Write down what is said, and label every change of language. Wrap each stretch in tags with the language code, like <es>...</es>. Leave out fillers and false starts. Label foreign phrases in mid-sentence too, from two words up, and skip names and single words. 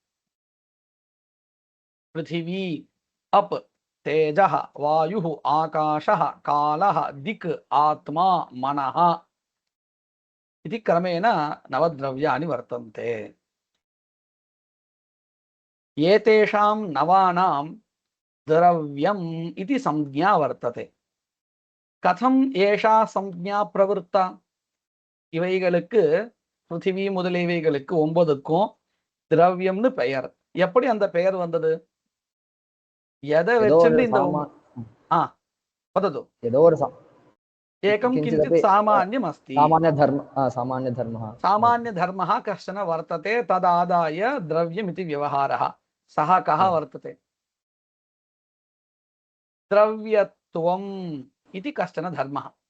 <sa>पृथिवी, अप, तेजः, वायुः, आकाशः, कालः, दिक्, आत्मा, मनः इति क्रमेण नवद्रव्याणि वर्तन्ते। एतेषां नवानां द्रव्यम् इति संज्ञा वर्तते। कथम् एषा संज्ञा प्रवृत्ता?</sa> <ta>இவைகளுக்கு, பிருத்திவி முதலியவைகளுக்கு 9க்கும் திரவியம்னு பெயர். எப்படி அந்த பெயர் வந்தது? எதை வச்சுட்டு இந்த वदतु।</ta> <sa>एकं किञ्चित् सामान्यम् अस्ति, सामान्यधर्मः कश्चन वर्तते, तदादाय द्रव्यमिति व्यवहारः। सः कः वर्तते? द्रव्यत्वम् इति कश्चन धर्मः।</sa>